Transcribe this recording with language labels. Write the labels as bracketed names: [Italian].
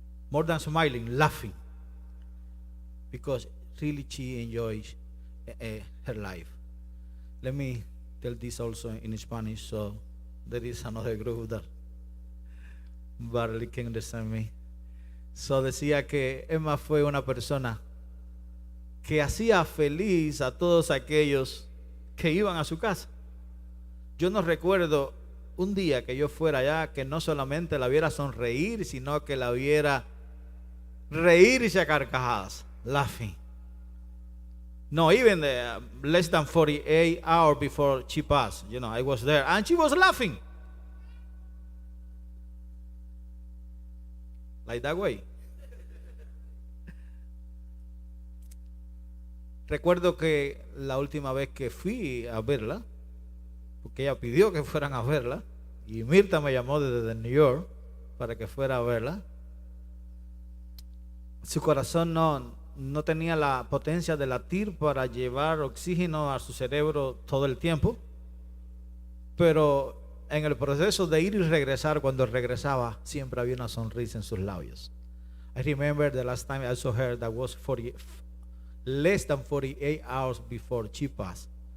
[English] More than smiling, laughing. Because really she enjoys her life. Let me tell this also in Spanish, so there is another group that barely can understand me. [Spanish] So decía que Emma fue una persona que hacía feliz a todos aquellos que iban a su casa. Yo no recuerdo un día que yo fuera allá que no solamente la viera sonreír, sino que la viera reírse a carcajadas, [English] laughing. No, even less than 48 hours before she passed, I was there and she was laughing. Like that way. [Spanish] Recuerdo que la última vez que fui a verla, porque ella pidió que fueran a verla, y Mirta me llamó desde New York para que fuera a verla. Su corazón no tenía la potencia de latir para llevar oxígeno a su cerebro todo el tiempo, pero en el proceso de ir y regresar, cuando regresaba, siempre había una sonrisa en sus labios. [English] I remember the last time I saw her, that was less than 48 hours before she passed.